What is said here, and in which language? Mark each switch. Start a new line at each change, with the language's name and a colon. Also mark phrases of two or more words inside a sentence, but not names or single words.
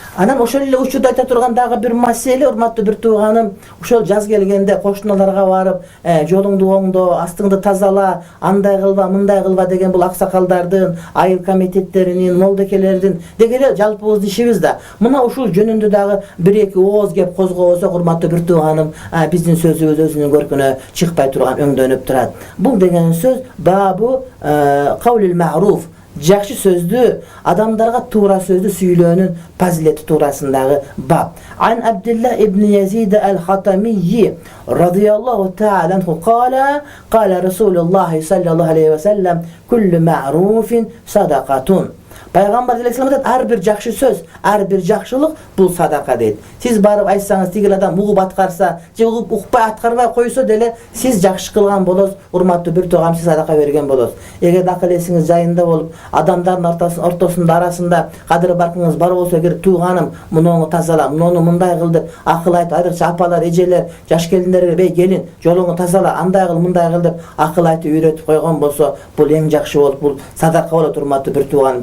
Kyrgyz: Анан ошол эле учурда айта турган дагы бир маселе, урматтуу бир тууганым, ошол жаз келгенде кошуналарга барып, жолуңду оңдо, астыңды тазала, андай кылба, мындай кылба деген бул аксакалдардын, айыл комитеттеринин, молдекелердин деги эле жалпыбыздын ишибиз да. Мына ушул жөнүндө дагы бир-эки ооз кеп козгобосок, урматтуу бир тууганым, биздин сөзүбүз өзүнүн көркүнө чыкпай турган өңдөнүп турат. Бул деген сөз
Arabic: باب قول المعروف,
Kyrgyz: жакшы сөздү, адамдарга туура сөздү сүйлөөнүн фазилети туурасындагы баб.
Arabic: عن عبد الله بن يزيد الخطمي رضي الله تعالى عنه قال رسول الله صلى الله عليه وسلم كل معروف صدقة.
Kyrgyz: Пайгамбар алейхиссалам айтат, ар бир жакшы сөз, ар бир жакшылык бул садака дейт. Сиз барып айтсаңыз, тигил адам угуп аткарса, же угуп укпай аткарбай койсо деле, сиз жакшы кылган болосуз, урматтуу бир туугам, сиз садака берген болосуз. Эгер акыл эсиңиз жайында болуп, адамдардын ортосунда арасында кадыр баркыңыз бар болсо, эгер тууганым, муну тазала, муну мындай кыл деп акыл айтып, айрыкча апалар, эжелер, жаш келиндерге бей келин, жолуңду тазала, андай кыл, мындай кыл деп акыл айтып үйрөтүп койгон болсо, бул эң жакшы болуп, бул садака болот, урматтуу бир тууганым.